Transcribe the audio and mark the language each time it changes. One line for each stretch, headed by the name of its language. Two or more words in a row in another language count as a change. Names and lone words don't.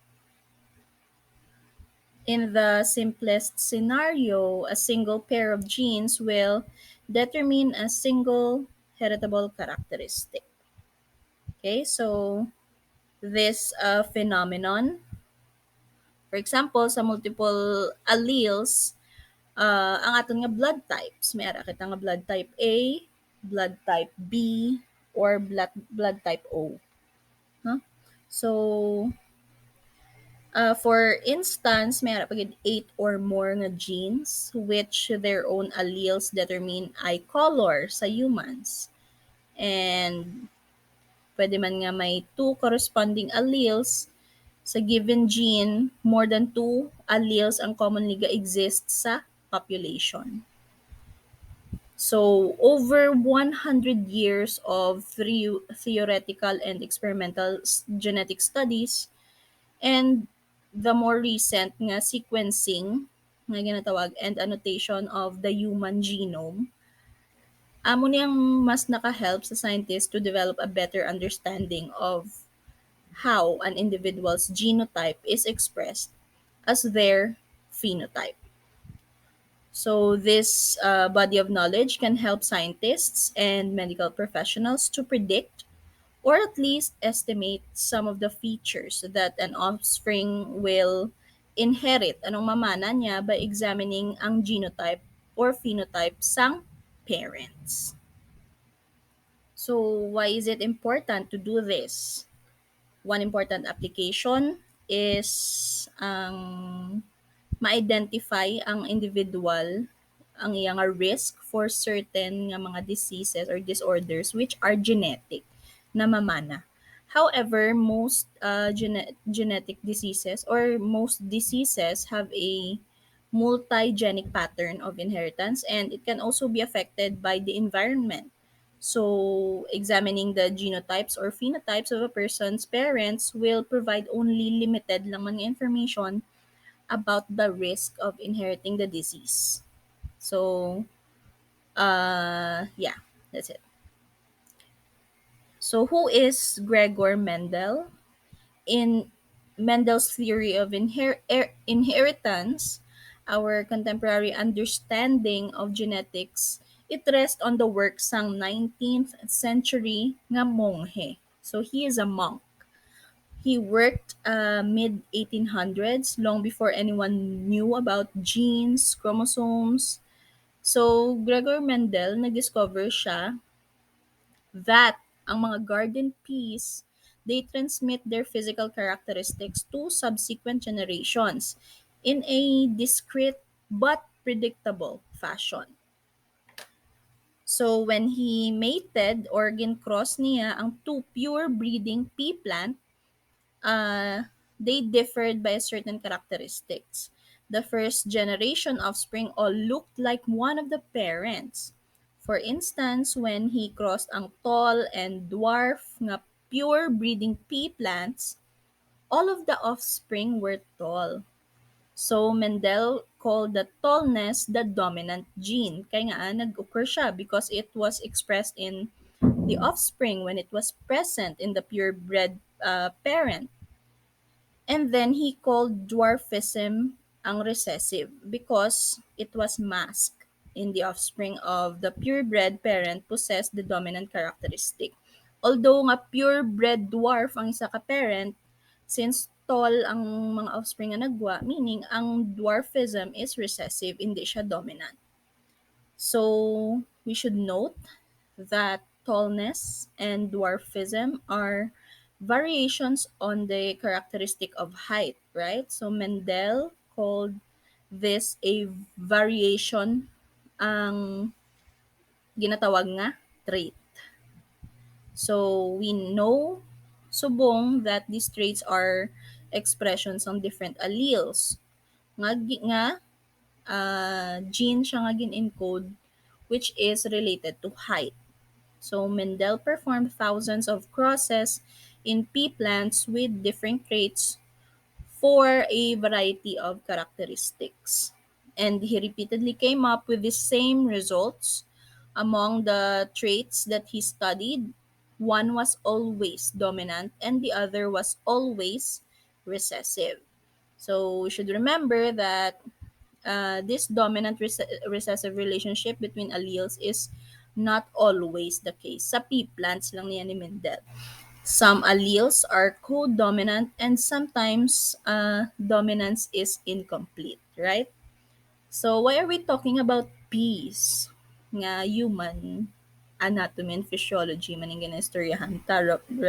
English: In the simplest scenario, a single pair of genes will determine a single heritable characteristic. Okay, so this phenomenon, for example,
Hiligaynon: sa
English: multiple alleles,
Hiligaynon: ang aton nga
English: blood types,
Hiligaynon: may ara kita nga
English: blood type A, blood type B, or blood type O. So, for instance,
Hiligaynon: may pagid
English: 8 or more nga genes which their own alleles determine eye color sa humans. And
Hiligaynon: pwede man nga may
English: two corresponding alleles sa given gene, more than two alleles ang commonly exist sa population. So, over 100 years of theoretical and experimental genetic studies and the more recent nga sequencing
Hiligaynon: nga ginatawag
English: and annotation of the human genome,
Hiligaynon: amo niyang mas naka-help sa
English: scientists to develop a better understanding of how an individual's genotype is expressed as their phenotype. So, this body of knowledge can help scientists and medical professionals to predict or at least estimate some of the features that an offspring will inherit,
Hiligaynon: anong mamana niya,
English: by examining ang genotype or phenotype sang parents. So, why is it important to do this? One important application is
Hiligaynon: ang ma-identify ang
English: individual
Hiligaynon: ang iyang
English: risk for certain
Hiligaynon: nga mga
English: diseases or disorders which are genetic
Hiligaynon: na mamana.
English: However, most genetic diseases or most diseases have a multigenic pattern of inheritance and it can also be affected by the environment. So, examining the genotypes or phenotypes of a person's parents will provide only limited
Hiligaynon: lang mga
English: information about the risk of inheriting the disease. So, yeah, that's it. So, who is Gregor Mendel? In Mendel's theory of inheritance, our contemporary understanding of genetics, it rests on the works sang 19th century
Hiligaynon: nga monghe.
English: So, he is a monk. He worked mid 1800s, long before anyone knew about genes, chromosomes. So, Gregor Mendel,
Hiligaynon: nag-discover siya
English: that
Hiligaynon: ang mga
English: garden peas, they transmit their physical characteristics to subsequent generations in a discrete but predictable fashion. So, when he mated or
Hiligaynon: gin-cross niya ang
English: two pure breeding pea plant, they differed by certain characteristics. The first generation offspring all looked like one of the parents. For instance, when he crossed ang tall and dwarf nga pure breeding pea plants, all of the offspring were tall. So Mendel called the tallness the dominant gene.
Hiligaynon: Kaya nga nag-occur siya
English: because it was expressed in the offspring when it was present in the purebred parent. And then he called dwarfism ang recessive because it was masked in the offspring of the purebred parent possessed the dominant characteristic.
Hiligaynon: Although nga
English: purebred dwarf
Hiligaynon: ang isa ka parent, since tall ang mga offspring nga nagwa, meaning ang dwarfism
English: is recessive,
Hiligaynon: hindi siya dominant.
English: So, we should note that tallness and dwarfism are variations on the characteristic of height, right? So Mendel called this a variation
Hiligaynon: ang ginatawag nga
English: trait. So we know subong that these traits are expressions on different alleles.
Hiligaynon: Nga gene siya nga gin-encode
English: which is related to height. So Mendel performed thousands of crosses in pea plants with different traits for a variety of characteristics. And he repeatedly came up with the same results. Among the traits that he studied, one was always dominant and the other was always recessive. So we should remember that this dominant recessive relationship between alleles is not always the case.
Hiligaynon: Sa pea plants lang niya ni Mendel.
English: Some alleles are co-dominant and sometimes dominance is incomplete, right? So why are we talking about peas?
Hiligaynon: Nga
English: human anatomy and physiology
Hiligaynon: maning ginastoryahan tarot, right?